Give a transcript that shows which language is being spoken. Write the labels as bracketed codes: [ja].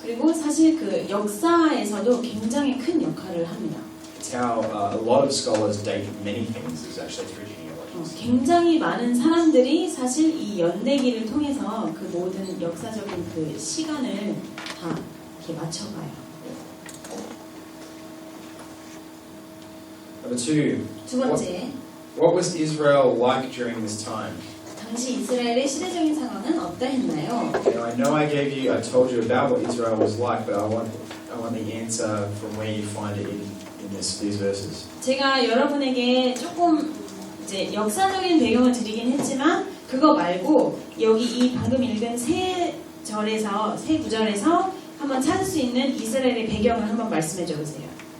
[ko] 그리고 사실 그 역사에서도 굉장히 큰 역할을 합니다. [en] It's how a lot of scholars date many things is actually through genealogies. [ko] 굉장히 많은 사람들이 사실 이 연대기를 통해서 그 모든 역사적인 그 시간을 다 이렇게 맞춰가요. [en] Number two, [ko] 두 번째, [en] what was Israel like during this time? [ko] 당시 이스라엘의 시대적인 상황은 어떠했나요? [en] I know I told you about what Israel was like, but I want the answer from where you find it in these verses. [ko] 제가 여러분에게 조금 이제 역사적인 배경을 드리긴 했지만 그거 말고 여기 이 방금 읽은 세 구절에서 한번 찾을 수 있는 이스라엘의 배경을 한번 말씀해 줘보세요.